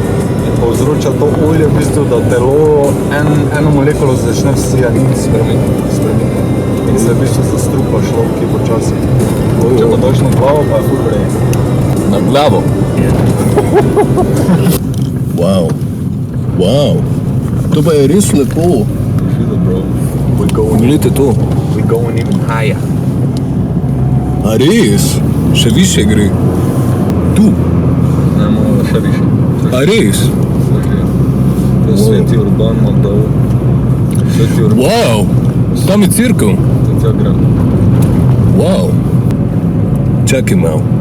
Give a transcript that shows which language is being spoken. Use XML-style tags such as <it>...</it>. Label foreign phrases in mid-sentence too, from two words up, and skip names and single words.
<sl>Povzroča to olje v bistvu, da telo eno molekulo začne v cianin spremeniti. In se v bistvu zastrupa človek, ki počasi. Če pa daš na glavo, pa je ful vrej. Na glavo? Wow. To pa je res lepo. Poglejte to.</sl> <en>We're going even higher.</en> <sl>A res? Še više gre. Tu. Ne, malo še više. A res? To je Sveti Urban ima dol. Sveti Urban. Wow. Tam je cirkev. To tja gre. Wow. Čakaj malo.</sl>